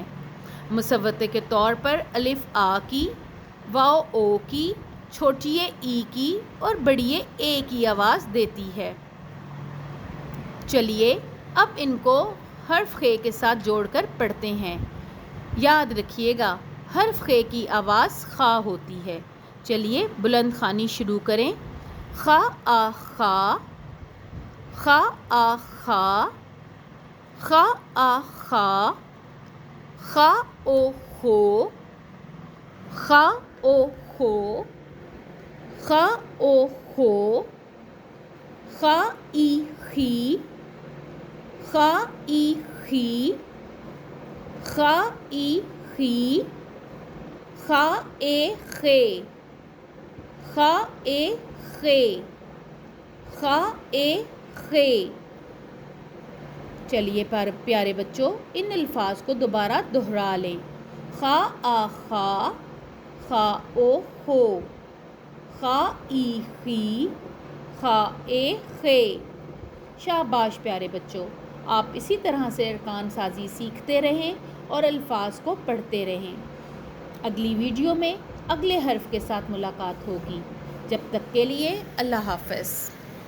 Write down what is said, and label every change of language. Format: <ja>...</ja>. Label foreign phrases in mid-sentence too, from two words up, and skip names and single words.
<ur>مصوتے کے طور پر الف آ کی، واو او کی، چھوٹی ای کی اور بڑی اے کی آواز دیتی ہے۔ چلیے اب ان کو حرف خ کے ساتھ جوڑ کر پڑھتے ہیں۔ یاد رکھیے گا حرف خ کی آواز خ ہوتی ہے۔ چلیے بلند خوانی شروع کریں۔ خ آ خا، خ آ خا، خ آ خا، خ او خو، خ او خو، خ او خو، خ ای خی، خ ای خی، خ ای خی، خ اے خے، خ اے خے، خ اے خے۔ چلیے پیارے بچوں ان الفاظ کو دوبارہ دہرا لیں۔ خ آ خا، خ او خو، خ ای خی، خ اے خے۔ شاباش پیارے بچوں، آپ اسی طرح سے ارکان سازی سیکھتے رہیں اور الفاظ کو پڑھتے رہیں۔ اگلی ویڈیو میں اگلے حرف کے ساتھ ملاقات ہوگی۔ جب تک کے لیے اللہ حافظ۔</ur>